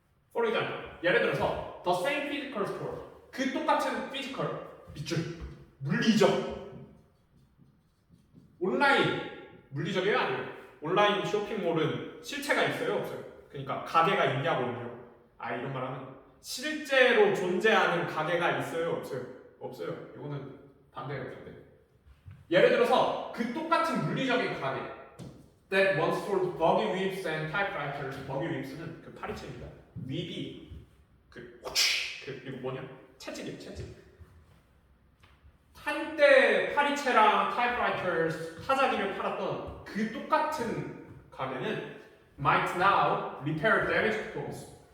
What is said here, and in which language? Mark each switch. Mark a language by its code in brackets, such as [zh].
[en] For example, [ko] 예를 들어서 [en] the same physical store, [ko] 그 똑같은 physical 밑줄 물리적 온라인 물리적이에요 아니에요? 온라인 쇼핑몰은 실체가 있어요 없어요? 그러니까 가게가 있냐고요. 이런 말하면 실제로 존재하는 가게가 있어요 없어요? 없어요. 이거는 반대예요 반대. 예를 들어서 그 똑같은 물리적인 가게 [en] that once sold buggy whips and typewriters. [ko] buggy whips는 그 파리채입니다. whip이 그 이거 뭐냐? 채찍이에요 채찍. 한때 파리채랑 타이프라이터스 타자기를 팔았던 그 똑같은 가게는 [en] might now repair damaged phones.